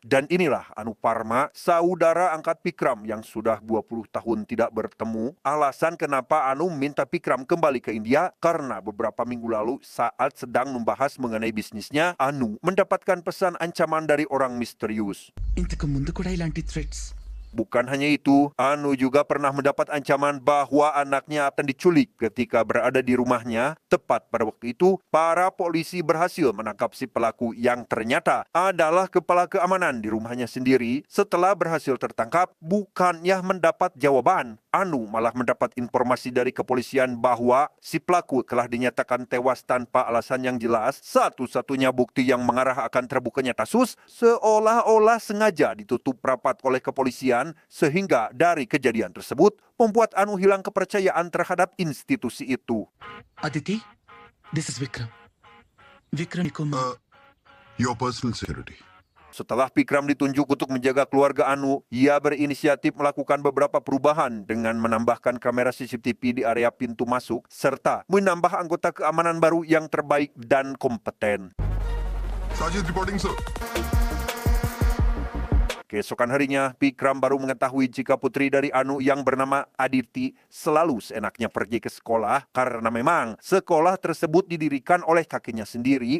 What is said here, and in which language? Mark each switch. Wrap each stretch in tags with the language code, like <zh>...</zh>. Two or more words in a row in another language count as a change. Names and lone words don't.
<id>Dan inilah Anu Parma, saudara angkat Vikram yang sudah 20 tahun tidak bertemu. Alasan kenapa Anu minta Vikram kembali ke India karena beberapa minggu lalu saat sedang membahas mengenai bisnisnya, Anu mendapatkan pesan ancaman dari orang misterius.</id> <te>ఇంతకు ముందు కూడా ఇలాంటి threats</te> <id>Bukan hanya itu, Anu juga pernah mendapat ancaman bahwa anaknya akan diculik ketika berada di rumahnya. Tepat pada waktu itu, para polisi berhasil menangkap si pelaku yang ternyata adalah kepala keamanan di rumahnya sendiri. Setelah berhasil tertangkap, bukannya mendapat jawaban, Anu malah mendapat informasi dari kepolisian bahwa si pelaku telah dinyatakan tewas tanpa alasan yang jelas. Satu-satunya bukti yang mengarah akan terbukanya kasus seolah-olah sengaja ditutup rapat oleh kepolisian, sehingga dari kejadian tersebut membuat Anu hilang kepercayaan terhadap institusi itu.</id> <en>Aditi this is Vikram నీకు Your personal security.</en> <id>Setelah Vikram ditunjuk untuk menjaga keluarga Anu, ia berinisiatif melakukan beberapa perubahan dengan menambahkan kamera CCTV di area pintu masuk, serta menambah anggota keamanan baru yang terbaik dan kompeten.</id> <en>Sajid reporting, sir.</en> <id>Keesokan harinya, Vikram baru mengetahui jika putri dari Anu yang bernama Aditi selalu seenaknya pergi ke sekolah karena memang sekolah tersebut didirikan oleh kakeknya sendiri.</id>